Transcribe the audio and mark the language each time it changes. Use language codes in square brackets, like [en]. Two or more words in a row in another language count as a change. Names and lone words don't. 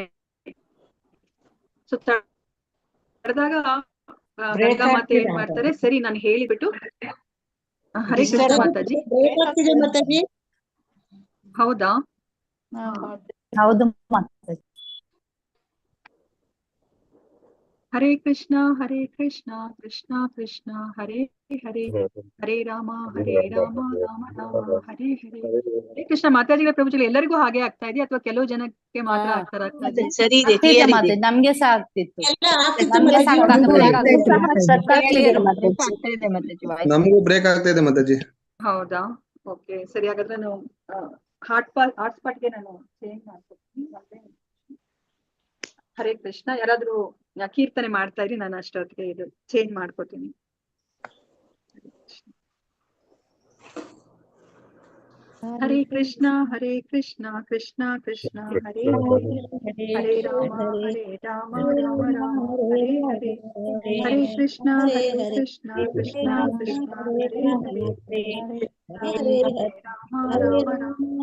[kn] ಸೊ ತಡೆದಾಗ ಗಂಗಾ ಮಾತೆ ಏನ್ ಮಾಡ್ತಾರೆ, ಸರಿ ನಾನು ಹೇಳಿಬಿಟ್ಟು. [sa] ಹರೇ ಕೃಷ್ಣ ಮಾತಾಜಿ. [kn] ಹೌದಾ? ಹೌದು ಮಾತಾಜಿ. [sa] ಹರೇ ಕೃಷ್ಣ ಕೃಷ್ಣ ಕೃಷ್ಣ ಹರೇ ಹರೇ, ಹರೇ ರಾಮ ರಾಮ ರಾಮ ಹರೇ ಹರೇ. ಹರೇ ಕೃಷ್ಣ. [kn] ಮಾತಾಜಿಗಳ ಪ್ರಭುಜಿ ಎಲ್ಲರಿಗೂ ಹಾಗೆ ಆಗ್ತಾ ಇದೆಯಾ ಅಥವಾ ಕೆಲವು ಜನಕ್ಕೆ ಮಾತ್ರ ಆಗ್ತಾ ಇದೆ? ಸರಿ ಇದೆ, ಆಗ್ತಿದೆ ಕ್ಲಿಯರ್ ಇದೆ. ಮಾತಾಜಿ, ನಮ್ಗೆ ಸಹ ಆಗ್ತಿತ್ತು. ಎಲ್ಲ ಆಗ್ತಿತ್ತು ನಮ್ಗೆ ಮಾತಾಜಿ. ನಮಗೂ ಬ್ರೇಕ್ ಆಗ್ತಾ ಇದೆ ಮಾತಾಜಿ. ಹೌದಾ? ಓಕೆ, ಸರಿ. ಹಾಗಾದ್ರೆ ನಾನು ಹಾಟ್ಸ್ಪಾಟ್ಗೆ ನಾನು ಚೇಂಜ್ ಮಾಡ್ಕೊಡ್ತೀನಿ. [sa] ಹರೇ ಕೃಷ್ಣ. [kn] ಯಾರಾದ್ರೂ ಕೀರ್ತನೆ ಮಾಡ್ತಾ ಇರಿ, ನಾನು ಅಷ್ಟೊತ್ತಿಗೆ ಇದು ಚೇಂಜ್ ಮಾಡ್ಕೊತೀನಿ. [sa] ಹರೇ ಕೃಷ್ಣ ಕೃಷ್ಣ ಕೃಷ್ಣ ಹರೇ ಹರೇ, ಹರೇ ರಾಮ ರಾಮ ರಾಮ ಹರೇ ಹರೇ, ಹರೇ ಕೃಷ್ಣ ಕೃಷ್ಣ ಕೃಷ್ಣ ಹರೇ ಹರೇ, ಹರೇ ರಾಮ ರಾಮ